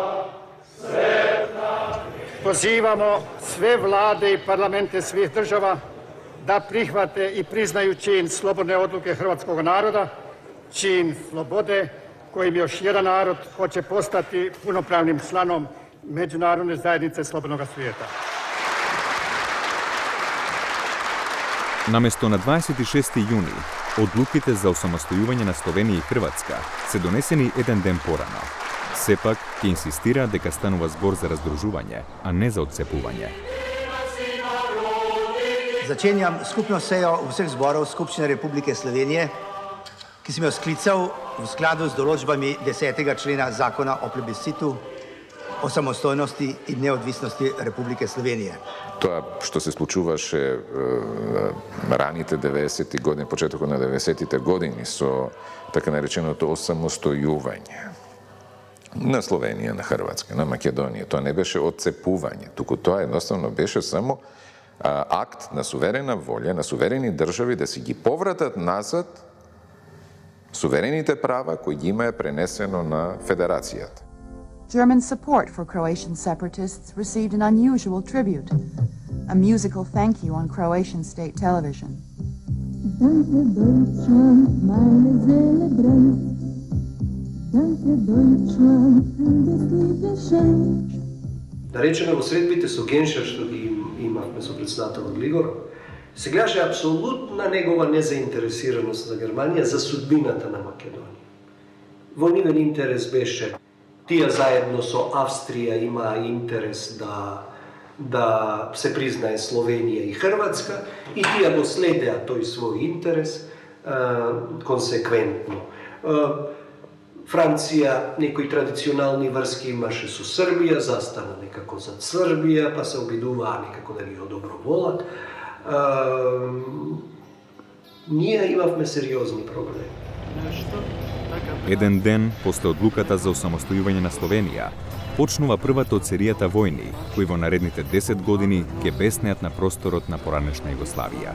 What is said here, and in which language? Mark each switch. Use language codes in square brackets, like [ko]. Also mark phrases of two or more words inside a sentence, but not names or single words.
[hr] Pozivamo sve vlade i parlamente svih država da prihvate i priznaju čin slobodne odluke hrvatskog naroda, čin slobode kojim još jedan narod hoće postati punopravnim članom međunarodne zajednice slobodnog svijeta. [mk] Наместо на 26. јуни, одлуките за осамостојување на Словенија и Хрватска се донесени еден ден порано. Сепак, ќе инсистира дека станува збор за раздружување, а не за отцепување. [sl] Začenjam skupno sejo vseh zborov Skupščine Republike Slovenije, ki sem jo sklical v skladu z določbami 10. člena Zakona o plebiscitu, o samostojnosti in neodvisnosti Republike Slovenije. [mk] Тоа што се случуваше раните 90-ти години, почетокот на 90-тите години со така нареченото осамостојување на Словенија, на Хрватска, на Македонија, тоа не беше отцепување, туку тоа едноставно беше само акт на суверена волја, на суверени држави да си ги повратат назад суверените права кои ги имаа пренесено на Федерацијата. [en] German support for Croatian separatists received an unusual tribute, a musical thank you on Croatian state television. [de] Danke Deutschland, meine Seele brennt. Danke Deutschland für das liebe Schenk. [mk] Да речеме во средбите со Геншер што ги имавме со председателот Глигор, се гледаше апсолутна негова незаинтересираност за Германија за судбината на Македонија. Во нивен интерес беше тие заедно со Австрија имаа интерес да се признае Словенија и Хрватска и тие го следеа тој свој интерес konsekventno. Francija, некои традиционални врски имаше со Србија, застана некако за Србија, па се обидуваа некако да ги одоброволат. Ние имавме сериозни проблеми. Еден ден после одлуката за осамостојување на Словенија, почнува првата од серијата војни, кои во наредните 10 години ќе беснеат на просторот на поранешна Југославија.